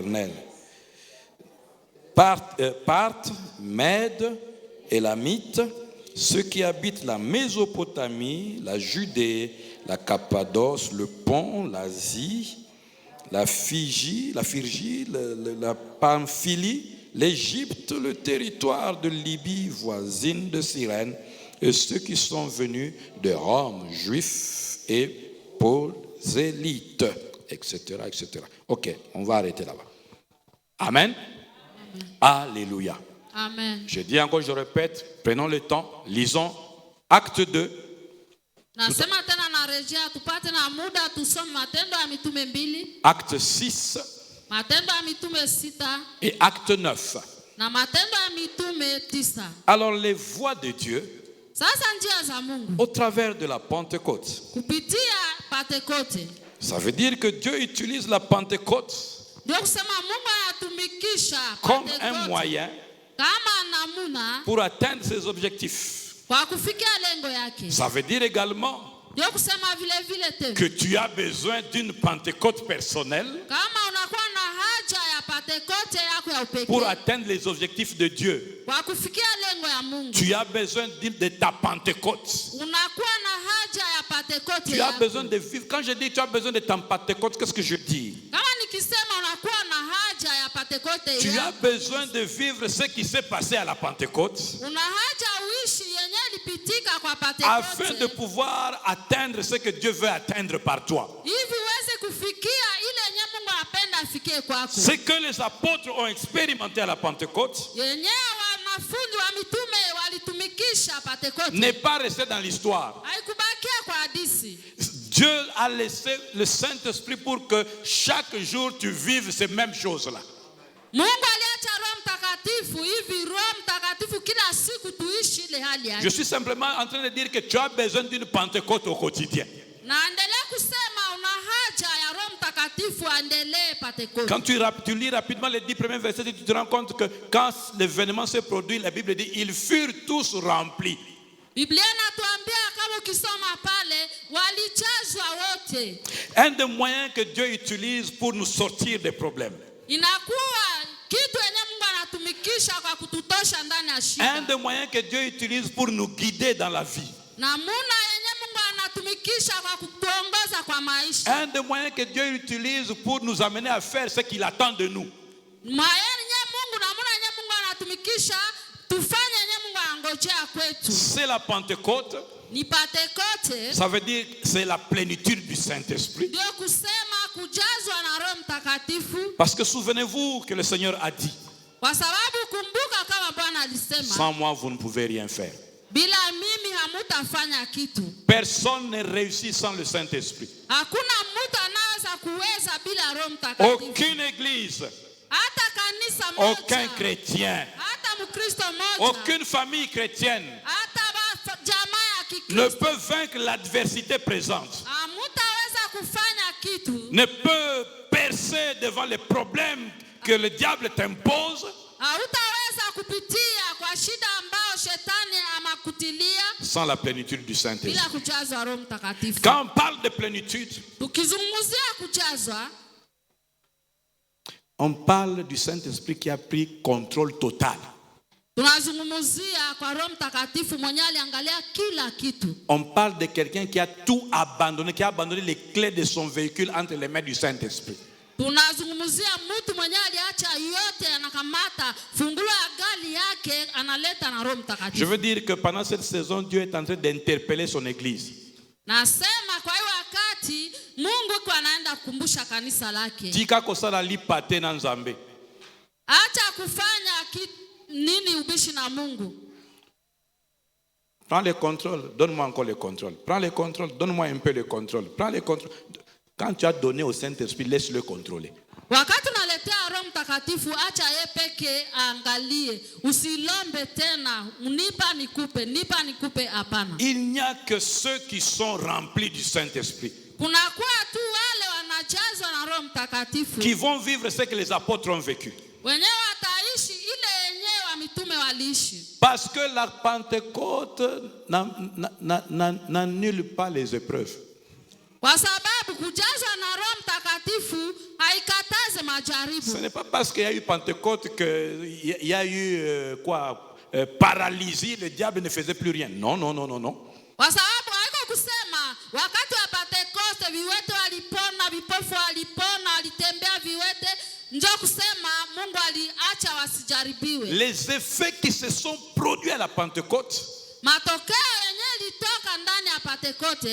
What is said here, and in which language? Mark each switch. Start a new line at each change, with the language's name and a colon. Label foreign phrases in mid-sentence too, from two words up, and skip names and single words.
French: » Parthes, Mèdes, Élamites, ceux qui habitent la Mésopotamie, la Judée, la Cappadoce, le Pont, l'Asie, la Phrygie, la Pamphylie, l'Égypte, le territoire de Libye voisine de Cyrène, et ceux qui sont venus de Rome, juifs et prosélytes, etc., etc. Ok, on va arrêter là-bas. Amen. Alléluia. Amen. Je dis encore, je répète, prenons le temps, lisons Acte 2.
Swahili: Nasema tena narejea tupate na muda tusome Matendo ya Mitume 2,
French: Acte 6
Swahili: Matendo ya Mitume 6
French: et Acte 9.
Swahili: na Matendo ya Mitume 9.
French: Alors les voies de Dieu
Swahili: Sasa njia za Mungu
French: au travers de la Pentecôte.
Swahili: kupitia Pentekoste.
French: Ça veut dire que Dieu utilise la Pentecôte
Swahili: Ndio kusema Mungu anatumikisha
French: comme
Swahili: Pentekoste
French: un moyen
Swahili: kama namuna
French: pour atteindre ses objectifs.
Swahili: kwa kufikia lengo yake.
French: Ça veut dire également
Swahili: Ndio kusema vile vile tena
French: que tu as besoin d'une Pentecôte personnelle
Swahili: kama unakuwa na haja ya Pentekoste yako ya upekee
French: pour atteindre les objectifs de Dieu.
Swahili: kwa kufikia lengo ya Mungu.
French: Tu as besoin de ta Pentecôte.
Swahili: Unakuwa na haja ya Pentekoste
French: Tu as
Swahili: yako.
French: besoin de vivre. Quand je dis tu as besoin de ta Pentecôte, qu'est-ce que je dis?
Swahili: Kama nikisema unakuwa na haja ya Pentekoste
French: Tu as
Swahili: yako.
French: besoin de vivre ce qui s'est passé à la Pentecôte
Swahili: Una haja uishi yenye ilipitika kwa
French: afin de
Swahili: Pentekoste.
French: pouvoir atteindre ce que Dieu veut atteindre par toi.
Swahili: Hivi uweze kufikia ile yenye Mungu anapenda afikie kwako.
French: Ce que les apôtres ont expérimenté à la Pentecôte
Swahili: Yenye wanafunzi wa mitume walitumikisha Pentekoste.
French: n'est pas resté dans l'histoire.
Swahili: Haikubakia kwa hadithi.
French: Dieu a laissé le Saint-Esprit pour que chaque jour tu vives ces mêmes choses-là.
Swahili: Mungu aliacha Roho Mtakatifu hivi Roho Mtakatifu kila siku tuishi ile hali yake.
French: Je suis simplement en train de dire que tu as besoin d'une Pentecôte au quotidien.
Swahili: Naendelea kusema una haja ya Roho Mtakatifu aendelee Pentekoste.
French: Quand tu lis rapidement les 10 premiers versets, tu te rends compte que quand l'événement s'est produit, la Bible dit ils furent tous remplis.
Swahili: Biblia inatuambia kama ukisoma pale walijazwa wote.
French: Un des moyens que Dieu utilise pour nous sortir des problèmes.
Swahili: Inakuwa kitu yenye Mungu anatumikisha kwa kututosha ndani ya
French: Un
Swahili: shida.
French: des moyens que Dieu utilise pour nous guider dans la vie.
Swahili: Namuna yenye Mungu anatumikisha kwa kutuongoza kwa maisha.
French: Un des moyens que Dieu utilise pour nous amener à faire ce qu'il attend de nous.
Swahili: Yenye Mungu namuna yenye Mungu anatumikisha tufanye yenye Mungu anangojea kwetu.
French: C'est la Pentecôte.
Swahili: Ni Pentekoste.
French: Ça veut dire c'est la plénitude du Saint-Esprit.
Swahili: Ndio kusema kujazwa na Roho Mtakatifu.
French: Parce que souvenez-vous que le Seigneur a dit,
Swahili: Kwa sababu kumbuka kama Bwana alisema,
French: sans moi vous ne pouvez rien faire.
Swahili: bila mimi hamutafanya kitu.
French: Personne ne réussit sans le Saint-Esprit.
Swahili: Hakuna mtu anaweza kuweza bila Roho Mtakatifu.
French: Aucune église,
Swahili: Hata kanisa moja.
French: aucun chrétien,
Swahili: Hata Mkristo moja.
French: aucune famille chrétienne
Swahili: Hata jamaa ya
French: ne
Swahili: Kikristo.
French: peut vaincre l'adversité présente,
Swahili: Hamutaweza kufanya kitu.
French: ne peut percer devant les problèmes que le diable t'impose
Swahili: Hautaweza kupitia kwa shida ambao shetani amakutilia.
French: sans la plénitude du
Swahili: bila
French: Saint-Esprit.
Swahili: kujazwa Roho Mtakatifu.
French: Quand on parle de plénitude,
Swahili: Tukizungumzia kujazwa,
French: on parle du Saint-Esprit qui a pris contrôle total.
Swahili: tunazungumzia kwa Roho Mtakatifu mwenye aliangalia kila kitu.
French: On parle de quelqu'un qui a tout abandonné, qui a abandonné les clés de son véhicule entre les mains du Saint-Esprit.
Swahili: Tunazungumzia mtu mwenye aliacha yote, anakamata fungulo ya gari yake analeta na Roho
French: Je
Swahili: Mtakatifu.
French: veux dire que pendant cette saison, Dieu est en train d'interpeller son église.
Swahili: Nasema kwa hiyo wakati Mungu kwa anaenda kukumbusha kanisa lake.
Lingala: Tika kosala lipate na nzambe.
Swahili: Acha kufanya nini ubishi na Mungu.
French: Prends le contrôle, donne-moi encore le contrôle. Prends le contrôle, donne-moi un peu le contrôle. Prends le contrôle. Quand tu as donné au Saint-Esprit, laisse-le contrôler.
Swahili: Wakati unaletea Roho Mtakatifu, acha yeye peke aangalie. Usilombe tena, nipa nikupe, hapana.
French: Il n'y a que ceux qui sont remplis du Saint-Esprit
Swahili: Kunakuwa tu wale wanajazwa na Roho Mtakatifu
French: qui vont vivre ce que les apôtres ont vécu.
Swahili: wenyewe wataishi ile yenyewe wa mitume waliishi.
French: Parce que la Pentecôte n'annule pas les épreuves.
Swahili: Kwa sababu kujazwa na Roho Mtakatifu haikataze
French: Ce
Swahili: majaribu.
French: n'est pas parce qu'il y a eu Pentecôte qu'il y a eu paralysie, le diable ne faisait plus rien. Non, non, non, non, non.
Swahili: Kwa sababu haiko kusema wakati wa Pentekoste viwete walipona, vipofu walipona, walitembea viwete, njoo kusema Mungu aliacha wasijaribiwe.
French: Les effets qui se sont produits à la Pentecôte
Swahili: Matokeo yenyewe ilitoka ndani ya Pentekoste